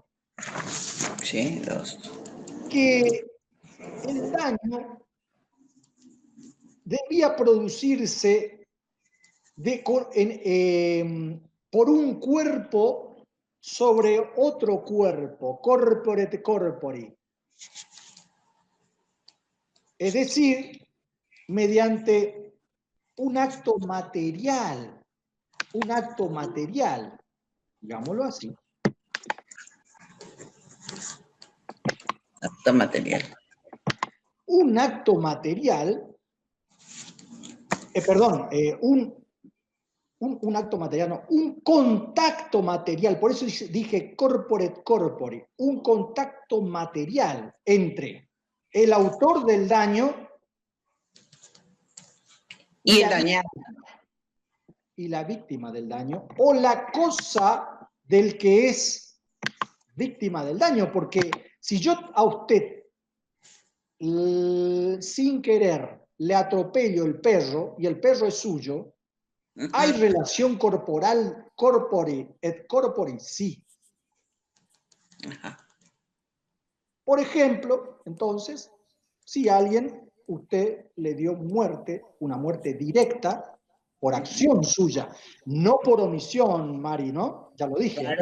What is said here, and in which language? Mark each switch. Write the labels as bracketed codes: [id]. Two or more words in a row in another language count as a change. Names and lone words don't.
[es] Sí, dos. que el daño debía producirse por un cuerpo sobre otro cuerpo, [la] corpore et corpori. [es] Es decir, mediante un acto material, digámoslo así. Acto material. Un acto material, un acto material, no, un contacto material, por eso dije [la] corpore et corpori, [es] un contacto material entre el autor del daño y el dañado. Y la víctima del daño, o la cosa del que es víctima del daño, porque si yo a usted sin querer le atropello el perro y el perro es suyo, ¿hay relación corporal, [la] corpore et corpori? [es] Sí. Por ejemplo, entonces, si usted le dio muerte, una muerte directa, por acción suya, no por omisión, Mari, ¿no? Ya lo dije. Claro.